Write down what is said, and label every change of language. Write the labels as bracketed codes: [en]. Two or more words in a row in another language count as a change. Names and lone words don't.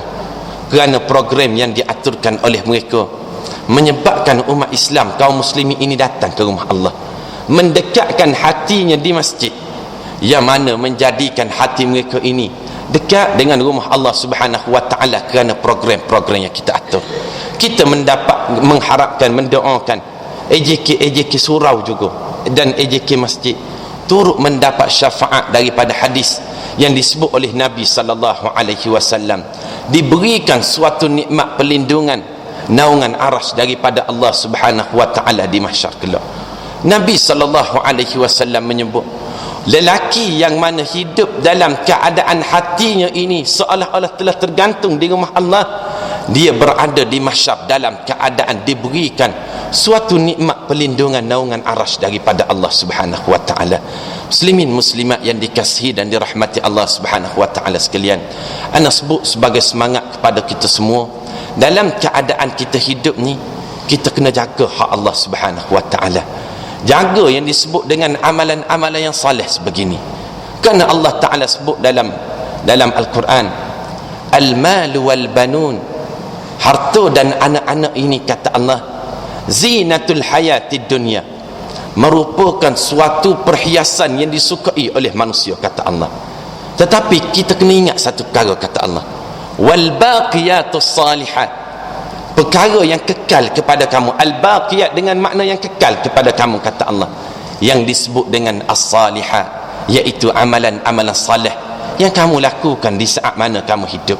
[ms] Kerana program yang diaturkan oleh mereka menyebabkan umat Islam, kaum muslimin ini datang ke rumah Allah, mendekatkan hatinya di masjid, yang mana menjadikan hati mereka ini dekat dengan rumah Allah [ar] سبحانه وتعالى [ms] kerana program-program yang kita atur. Kita mengharapkan, mendoakan AJK surau juga dan AJK masjid turut mendapat syafaat daripada hadis yang disebut oleh Nabi [ar] صلى الله عليه وسلم, [ms] diberikan suatu nikmat perlindungan, naungan arasy daripada Allah [ar] سبحانه وتعالى [ms] di mahsyar kelak. Nabi [ar] صلى الله عليه وسلم [ms] menyebut, lelaki yang mana hidup dalam keadaan hatinya ini seolah-olah telah tergantung di rumah Allah, dia berada di mahsyar dalam keadaan diberikan suatu nikmat perlindungan, naungan arasy daripada Allah [ar] سبحانه وتعالى. [ms] Muslimin muslimat yang dikasihi dan dirahmati Allah [ar] سبحانه وتعالى [ms] sekalian, ana sebut sebagai semangat kepada kita semua, dalam keadaan kita hidup ni, kita kena jaga hak Allah [ar] سبحانه وتعالى, [ms] jaga yang disebut dengan amalan-amalan yang saleh sebegini. Kerana Allah Ta'ala sebut dalam Al-Quran, [ar] المال والبنون, [ms] harta dan anak-anak ini, kata Allah, [ar] زينة الحياة الدنيا, [ms] merupakan suatu perhiasan yang disukai oleh manusia, kata Allah. Tetapi kita kena ingat satu perkara, kata Allah, [ar] والباقيات الصالحات, [ms] perkara yang kekal kepada kamu. Al-baqiyat dengan makna yang kekal kepada kamu, kata Allah, yang disebut dengan as-salihat, iaitu amalan-amalan salih yang kamu lakukan di saat mana kamu hidup.